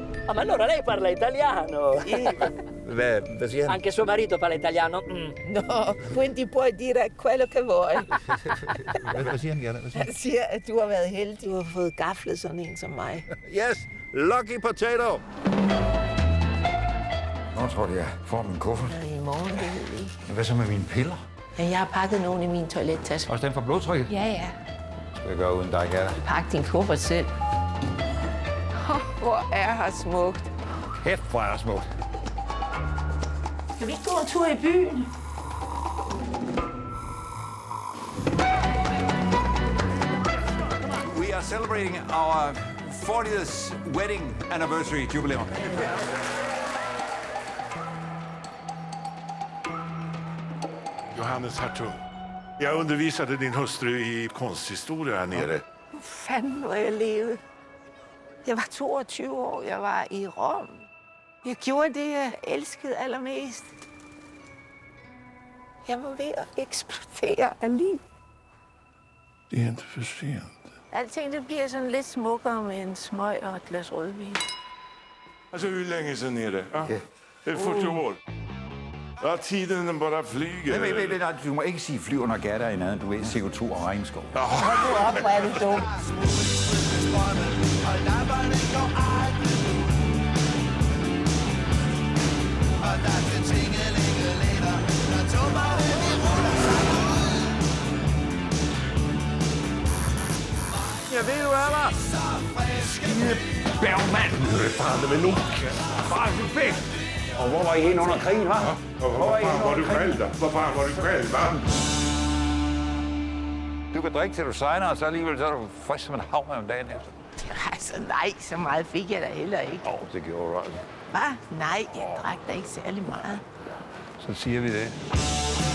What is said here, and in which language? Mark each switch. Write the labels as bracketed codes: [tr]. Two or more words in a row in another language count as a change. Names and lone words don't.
[it] Ah, ma allora lei parla italiano? [da] Hvad siger han? [it] Anche suo marito parla italiano? Nå, quindi puoi dire quello che vuoi. [da] Hvad siger han, Gerda? Hvad siger Han siger, at du har været heldig. Du har fået gaflet sådan en som mig. han? [en] Yes, lucky potato! [da] Nå, tror du, jeg får min kuffert. I morgen, det ved vi ikke. Hvad så med mine piller? Men jeg har pakket nogen i min toilettaske. Også den for blodtrykket? Ja. Skal jeg gøre uden dig, Gerda? Pak din kuffert selv. Hvor er her smukt. Kæft, hvor er der smukt. Skal vi ikke gå en tur i byen? We are celebrating our 40th wedding anniversary jubilæum. [sv] Johannes Hartung, jag undervisade din hustru i konsthistoria här nere. [da] Fanden, hvor jeg levede. Jeg var 22 år. Jeg var i Rom. Jeg gjorde det, jeg elskede allermest. Jeg var ved at eksplodere af liv. [sv] Det är inte för sent. [da] Alting det bliver sådan lidt smukkere med en smøg og et glas rødvin. [sv] Alltså, hur länge sedan är det? Ja. Det är 40 år. Ja, tiden bara flyger. [da] Nej, du må ikke sige flyver, når Gerda er i nærheden. Du ved, CO2 og regnskov. Hold nu op, hvor er du dum. Jeg ved, du er der! Skide Bergman! [sv] Det är fan med nog. [da] Bare væk! Og hvor var I henne under krigen, hva'? [sv] Vad fan var du själv då? Vad fan var du själv, va? [da] Du kan drikke til du sejner, og så alligevel så er du frisk som en havre om dagen efter. Altså nej, så meget fik jeg da heller ikke. Det gjorde du altså. Hvad? Nej, jeg drak da ikke særlig meget. Så siger vi det.